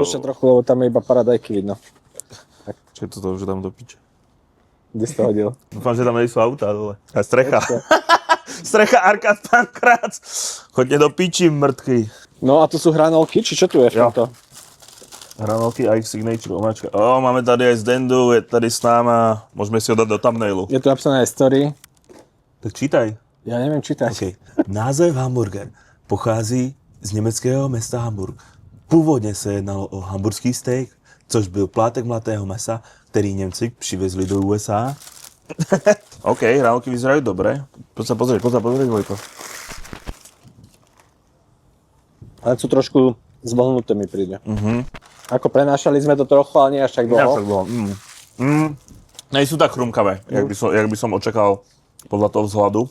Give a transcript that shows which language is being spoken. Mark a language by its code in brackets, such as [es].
[sk] Ešte trochu, lebo tam je iba paradajky vidno. Čo je toto už dám do piče? Kde si to hodil? Dúfam, že tam nie sú autá dole. A strecha. Strecha Arkád Pankrác. Choďte do piči, mŕtky. No a tu sú hranolky, či čo tu je v [cs] Jo. [sk] tomto? Hranolky a ich signature omáčka. [cs] Máme tady aj Zdendu, je tady s náma. [sk] Môžeme si ho dať do thumbnailu. Je tu napísané aj story. Tak čítaj. Ja neviem čítať. [en] Okay. [cs] Název hamburger pochází z německého města Hamburg. Původně se jednalo o hamburský steak, což byl plátek mlatého masa, který Němci přivezli do USA. [sk] OK, hranolky vyzerajú dobre. Poď sa pozrieť, Vojko. Ale sú trošku zvlhnuté mi príde. Ako prenášali sme to trochu, ale nie až tak dlho. Nejsú tak chrumkavé, jak by som očakal podľa toho vzhľadu.